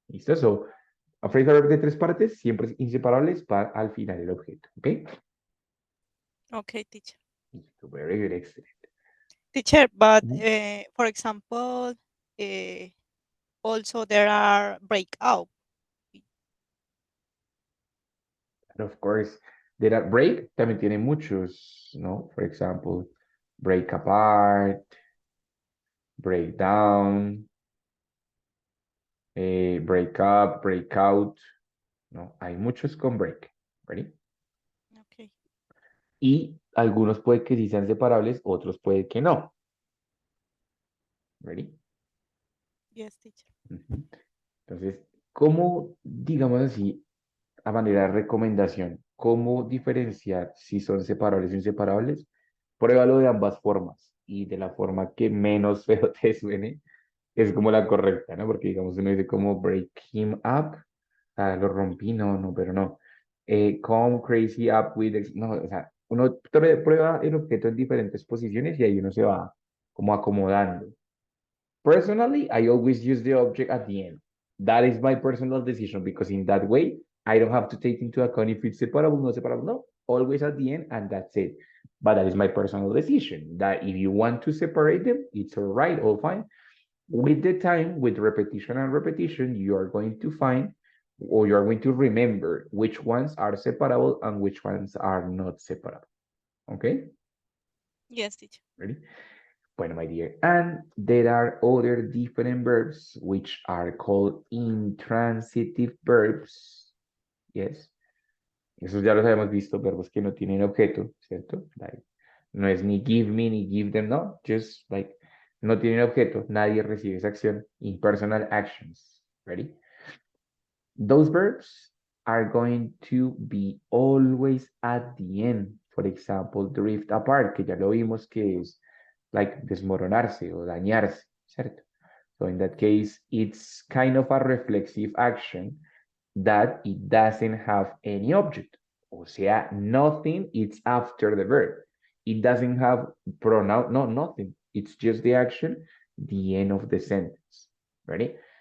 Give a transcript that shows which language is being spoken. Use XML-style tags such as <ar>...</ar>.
<es>¿Listo?</es> <en>So,</en> <es>a phrase verb de tres partes, siempre inseparables, para al final el objeto. ¿Ok?</es> <en>Okay, teacher. Listo, very good, excellent. Teacher, but Mhm. for example, also there are breakout. And of course, there are break,</en> <es>también tiene muchos, ¿no?</es> <en>For example, break apart, break down, break up, break out, ¿no?</en> <es>Hay muchos con break, ¿ready?</es> <en>Okay.</en> <es>Y algunos puede que sí sean separables, otros puede que no, ¿ready?</es> <en>Yes, teacher.</en> <es>Entonces, ¿cómo, digamos así, a manera de recomendación, cómo diferenciar si son separables o inseparables? Pruébalo de ambas formas y de la forma que menos feo te suene, es como la correcta, ¿no? Porque digamos, uno dice como</es> <en>break him up,</en> <es>lo rompí, no, no, pero no.</es> <en>Come crazy up with,</en> <es>no, o sea, uno prueba el objeto en diferentes posiciones y ahí uno se va como acomodando.</es> <en>Personally, I always use the object at the end. That is my personal decision because in that way, I don't have to take into account if it's separable, not separable. No, always at the end, and that's it. But that is my personal decision. That if you want to separate them, it's all right, all fine. With the time, with repetition and repetition, you are going to find or you are going to remember which ones are separable and which ones are not separable. Okay? Yes, teacher. Ready? Bueno, my dear. And there are other different verbs which are called intransitive verbs. Yes.</en> <es>Esos ya los habíamos visto, verbos que no tienen objeto, ¿cierto? Like, no es ni</es> <en>give me</en> <es>ni</es> <en>give them,</en> <es>no.</es> <en>Just like,</en> <es>no tienen objeto, nadie recibe esa acción.</es> <en>Impersonal actions. Ready? Those verbs are going to be always at the end. For example, drift apart,</en> <es>que ya lo vimos que es like desmoronarse o dañarse, ¿cierto?</es> <en>So in that case, it's kind of a reflexive action that it doesn't have any object.</en> <es>O sea,</es> <en>nothing, it's after the verb. It doesn't have pronoun, no, nothing. It's just the action, the end of the sentence. Ready?</en>